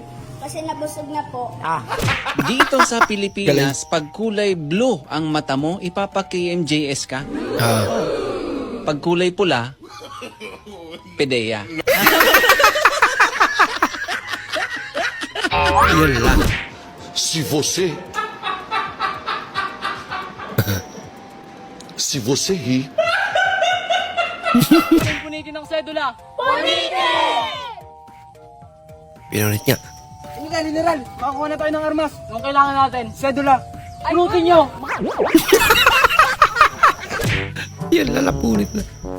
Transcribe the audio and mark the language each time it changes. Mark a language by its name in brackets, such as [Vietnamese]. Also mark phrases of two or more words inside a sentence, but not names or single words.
[Filipino] Kasi nabusog na po. Dito sa Pilipinas, pag kulay blue ang mata mo, ipapa-KMJS ka. Pag kulay pula, PDEA. Yun lang. [Portuguese] Se você rir, [Filipino] Punitin ang sedula. Pinunit niya. General, General, makakuha na tayo ng armas. Anong kailangan natin? Sedula. Punutin nyo. Yan, lalapunit na.